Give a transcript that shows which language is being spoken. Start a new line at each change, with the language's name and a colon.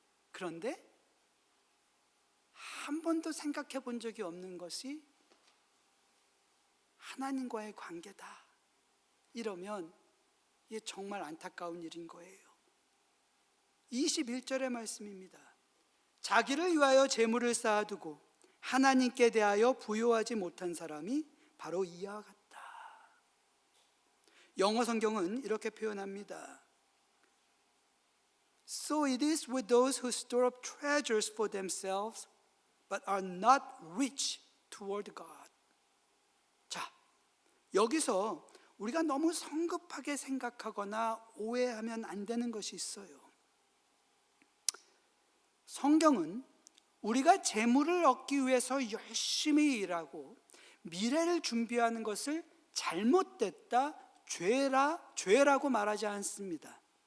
Korean: 그런데 한 번도 생각해 본 적이 없는 것이 하나님과의 관계다, 이러면 이게 정말 안타까운 일인 거예요. 21절의 말씀입니다. 자기를 위하여 재물을 쌓아두고 하나님께 대하여 부요하지 못한 사람이 바로 이와 같다. 영어 성경은 이렇게 표현합니다.
English: So it is with those who store up treasures for themselves but are not rich toward God.
Korean: 자, 여기서 우리가 너무 성급하게 생각하거나 오해하면 안 되는 것이 있어요. 성경은 우리가 재물을 얻기 위해서 열심히 일하고 미래를 준비하는 것을 잘못됐다, 죄라고 말하지 않습니다.